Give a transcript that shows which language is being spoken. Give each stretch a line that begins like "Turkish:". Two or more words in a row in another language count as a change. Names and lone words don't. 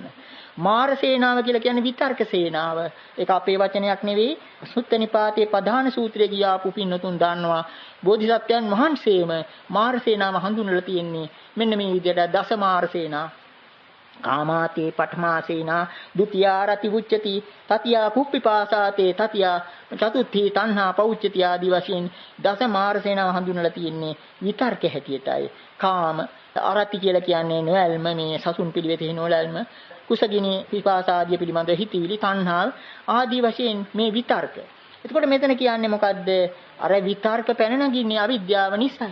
Sinhala: මාර සේනාව කියලා කියන්නේ විතර්ක සේනාව. ඒක අපේ වචනයක් නෙවෙයි. සුත්ත නිපාතේ ප්‍රධාන සූත්‍රයේ ගියාපු පින්නතුන් දන්නවා. බෝධිසත්වයන් වහන්සේම මාර සේනාව හඳුන්වලා තියෙන්නේ මෙන්න මේ විදිහට දස මාර සේනා.
Pali: කාමාතේ පඨමා සේනා ဒုတိ යා රති උච්චති තතියා කුප්පිපාසාතේ තතියා චතුත්ථී තණ්හා පෞච්චති
Sinhala: ආදී වශයෙන් දස මාර සේනාව හඳුන්වලා තියෙන්නේ විතර්ක හැටියටයි.
Pali: කාම අරති
Sinhala: කියලා කියන්නේ නොයල්ම මේ සසුන් පිළිවෙතේ නොයල්ම කුසගිනි පිපාසාදිය පිළිබඳ හිතවිලි තණ්හා ආදී වශයෙන් මේ විතර්ක. එතකොට මෙතන කියන්නේ මොකද්ද? අර විතර්ක පැන නගින්නේ අවිද්‍යාව නිසා.